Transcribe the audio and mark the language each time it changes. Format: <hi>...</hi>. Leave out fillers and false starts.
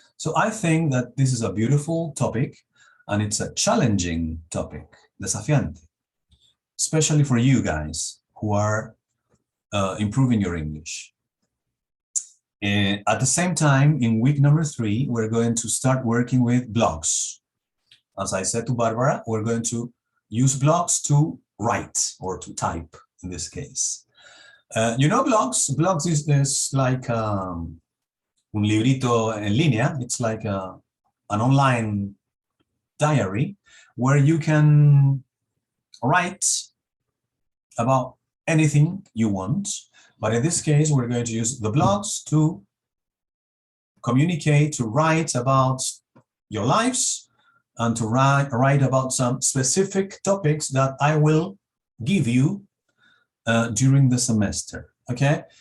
<en>So I think that this is a beautiful topic and it's a challenging topic, desafiante, especially for you guys who are improving your English. And at the same time, in week number 3, we're going to start working with blogs. As I said to Barbara, we're going to use blogs to write or to type in this case. You know blogs? Blogs is like</en> <es>un librito en línea.</es> <en>It's like an online diary where you can write about anything you want. But in this case, we're going to use the blogs to communicate, to write about your lives and to write about some specific topics that I will give you during the semester, okay?</en>